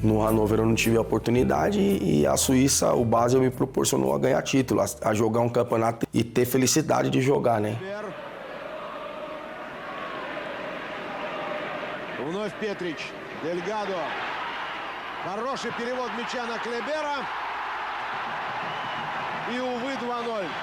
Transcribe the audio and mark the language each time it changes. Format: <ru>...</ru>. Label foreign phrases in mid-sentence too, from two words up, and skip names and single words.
<pt>No Hannover eu não tive a oportunidade e a Suíça, o Basel me proporcionou a ganhar títulos, a jogar um campeonato e ter felicidade de jogar, né?</pt> <ru>Вновь Петрич, Дельгадо. Хороший перевод мяча на Клебера. И, увы, 2-0.</ru>